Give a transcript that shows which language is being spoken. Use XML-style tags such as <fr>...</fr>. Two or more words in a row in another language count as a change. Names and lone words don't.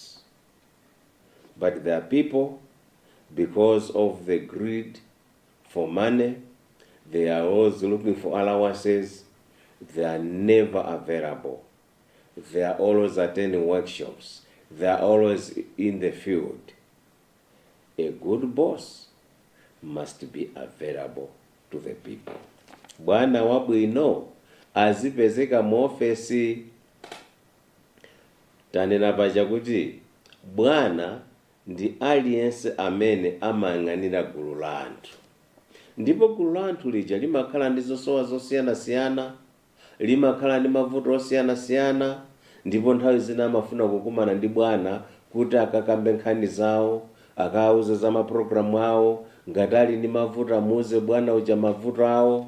<en>But there are people, because of the greed for money, they are always looking for allowances. They are never available. They are always attending workshops. They are always in the field. A good boss must be available to the people.</en> <ny>Bwana wabwino azipezeka mu ofesi. Tanena paja kuti bwana ndi aliyense amene amayang'anira gulu la anthu. Ndipo gulu la anthu lija limakhala ndi zosowa zosiyanasiyana, limakhala ndi mavuto osiyanasiyana, ndipo nthawi zina amafuna kukumana ndi bwana kuti akakambe nkhani zawo, akawuze za mapulogalamu awo, ngati ali ndi mavuto amuuze bwana uja mavuto awo.</ny>